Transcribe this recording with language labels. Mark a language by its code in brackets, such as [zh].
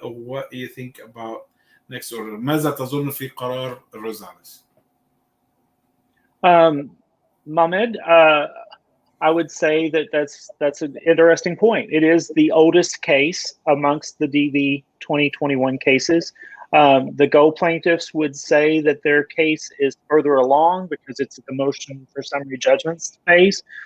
[en] What do you think about next order? [ar] ماذا تظن في قرار روزاليس؟ [en] Mohamed, I would say that's an interesting point. It is the oldest case amongst the DV 2021 cases. The Go plaintiffs would say that their case is further along because it's at the motion for summary judgments phase.